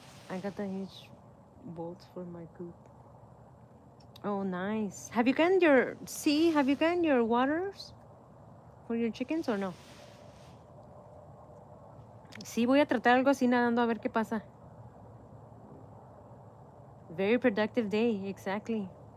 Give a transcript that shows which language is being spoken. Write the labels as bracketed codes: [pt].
[en] I got the huge bolts for my coop. Oh, nice. Have you gotten your waters? for your chickens or no? [es] Sí, voy a tratar algo así nadando a ver qué pasa. [en] Very productive day, exactly.